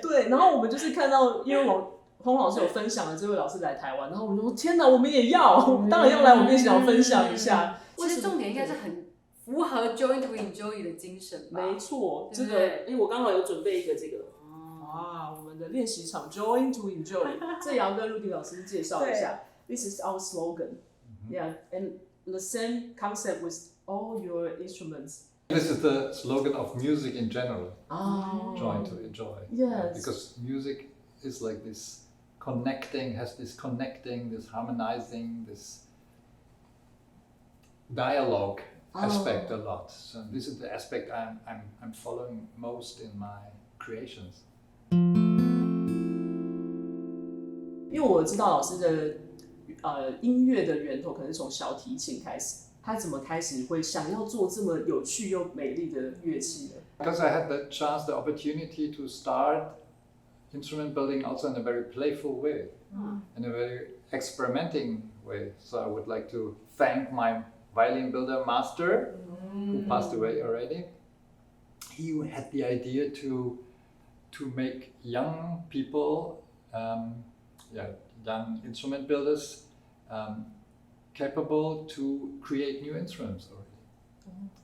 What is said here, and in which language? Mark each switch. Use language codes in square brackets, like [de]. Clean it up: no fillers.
[zh] 对，然后我们就是看到，因为洪老师有分享了这位老师来台湾，然后我们就说天哪，我们也要，当然要来，我们也想要分享一下。其实重点应该是很符合 Join to Enjoy 的精神吧？没错，这个我刚好有准备一个这个。我们的练习场 Join to Enjoy， 这也要跟 Rüdiger 老师介绍一下。 [en] This is our slogan. Yeah, and the same concept with all your instruments. This is the slogan of music in general. Join to enjoy. Yes. Because music is like this has this connecting, this harmonizing, this dialogue aspect a lot. So this is the aspect I'm following most in my creations. [zh] 因为我知道老师的音乐的源头可能是从小提琴开始，他怎么开始会想要做这么有趣又美丽的乐器呢？ [en] Because I had the opportunity to start instrument building also in a very playful way, in a very experimenting way. So I would like to thank my violin builder master, who passed away already. He had the idea to make young people, young instrument builders, capable to create new instruments already.